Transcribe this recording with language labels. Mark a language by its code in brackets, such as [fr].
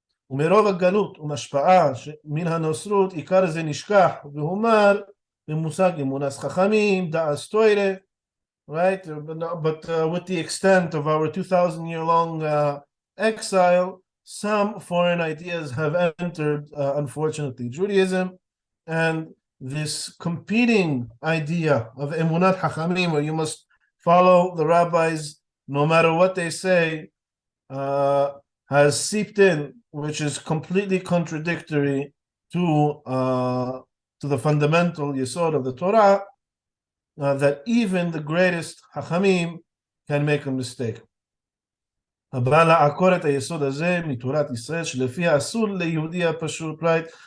[he] ומרוב הגלות ומשפעה מן הנוצרות עיקר זה נשכח והומר במושג אמונת חכמים, דאס תורה, right? [en] But with the extent of our 2,000-year-long exile, some foreign ideas have entered, unfortunately, Judaism, and this competing idea of emunat hachamim, where you must follow the rabbis no matter what they say, has seeped in, which is completely contradictory to the fundamental yesod of the Torah, that even the greatest hachamim can make a mistake. [he] הבא לעקור את היסוד הזה מתורת ישראל, שלפיה אסור ליהודי הפשוט, right?